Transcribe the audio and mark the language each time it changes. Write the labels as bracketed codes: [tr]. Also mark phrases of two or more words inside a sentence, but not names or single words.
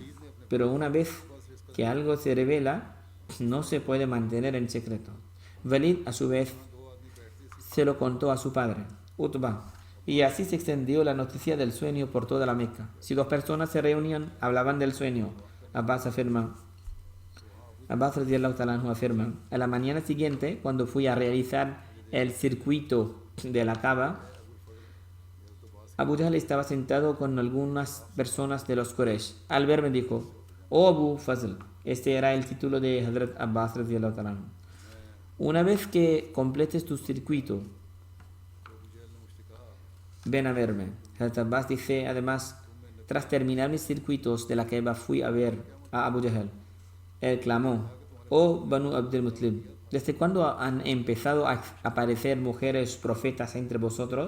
[es] Pero una vez que algo se revela, no se puede mantener en secreto. Walid, a su vez, se lo contó a su padre, Utbah, y así se extendió la noticia del sueño por toda la Meca. Si 2 personas se reunían, hablaban del sueño. Abbas [ar] رضي الله تعالى عنه [es] afirma: a la mañana siguiente, cuando fui a realizar el circuito de la Kaaba, Abu Jahl estaba sentado con algunas personas de los Quraysh. Al verme dijo: oh Abu Fazl. Este era el título de Hazrat Abbas [ar] رضي الله تعالى عنه. [es] Una vez que completes tu circuito, ven a verme. Hazrat Abbas dice además: tras terminar mis circuitos de la Kaaba fui a ver a Abu Jahl. Él clamó: oh Banu Abdul Muttalib, ¿desde cuándo han empezado a aparecer mujeres profetas entre vosotros?